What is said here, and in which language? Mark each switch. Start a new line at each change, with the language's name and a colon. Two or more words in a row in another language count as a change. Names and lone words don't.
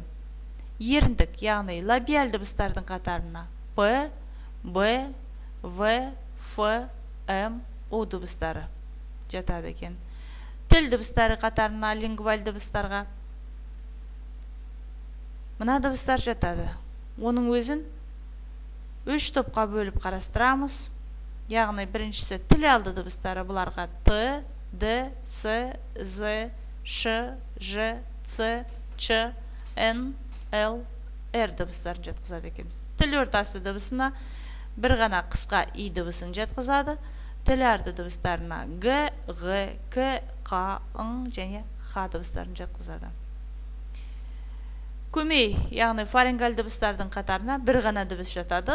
Kazakh: Еріндік, яғни лабиаль дыбыстардың қатарына П, Б, В, Ф, М, У дыбыстары жатады екен. Тіл дыбыстары қатарына лингваль дыбыстарға мына дыбыстар жатады. Оның өзін 3 топқа бөліп қарастырамыз. Яғни біріншісі тіл алды дыбыстары, бұларға Т, Д, С, З, Ш, Ж, Ц, Ч, Н, Л, Р дыбыстарын жатқызады екенбіз. Тіл ортасы дыбысына бір ғана қысқа И дыбысын жатқызады. Тіл арты дыбыстарына Г, Ғ, К, Қ, Ң және Х дыбыстарын жатқызады. Көмей, яғни фарингаль дыбыстардың қатарына бір ғана дыбыс жатады.